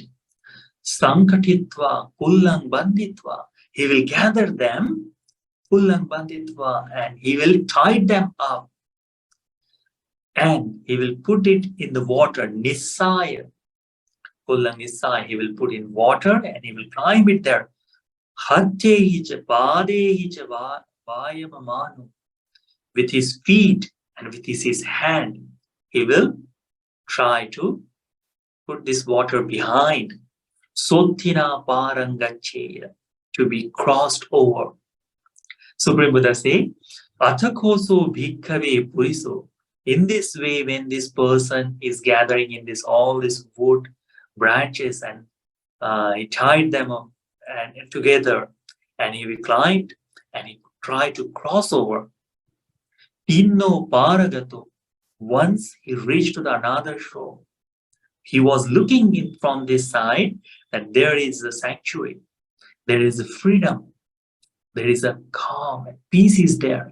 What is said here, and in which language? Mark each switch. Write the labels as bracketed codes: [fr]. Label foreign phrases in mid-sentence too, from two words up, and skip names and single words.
[pi] Sankatitva Kullang Banditva. [en] He will gather them, [pi] Kullang Banditva, [en] and he will tie them up. And he will put it in the water, [pi] Nisaya. Kullang Nisaya, [en] he will put in water and he will climb it there. [pi] Hattehi padehi vayamamanu. [en] With his feet and with his hand, he will try to put this water behind. [pi] Sothina parangacheya, [en] to be crossed over. Supreme Buddha say, [pi] Athakoso bhikkhave puriso. [en] In this way, when this person is gathering in all this wood, branches, and he tied them up and together, and he climbed and he tried to cross over. [pi] Tinno paragato. [en] Once he reached to the another shore, He was looking in from this side that there is a sanctuary, there is a freedom, there is a calm, and peace is there.